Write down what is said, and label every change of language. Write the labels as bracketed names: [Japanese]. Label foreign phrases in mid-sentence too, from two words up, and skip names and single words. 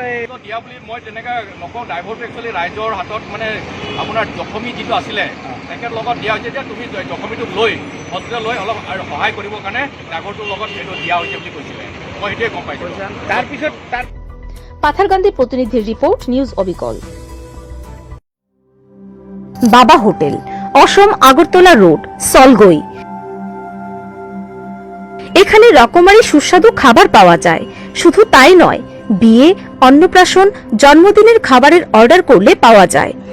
[Assamese] দিয়া বুলি মই তেনেকৈ নকওঁ। ড্ৰাইভাৰটো একচুৱেলি ৰাইজৰ হাতত আপোনাৰ জখমী যিটো আছিলে তেখেতৰ লগত দিয়া হৈছে যে তুমি জখমীটোক লৈ হস্পিটেল লৈ অলপ সহায় কৰিবৰ কাৰণে ড্ৰাইভাৰটোৰ লগত সেইটো দিয়া হৈছে বুলি কৈছিলে। মই সেইটোৱে গম পাইছোঁ। তাৰপিছত [Bangla] পাথারকান্দি প্রতিনিধির রিপোর্ট, নিউজ অবিকল। বাবা হোটেল, অসম আগরতলা রোড, সলগই। এখানে রকমারি সুস্বাদু খাবার পাওয়া যায়। শুধু তাই নয়, বিয়ে, অন্নপ্রাশন, জন্মদিনের খাবারের অর্ডার করলে পাওয়া যায়।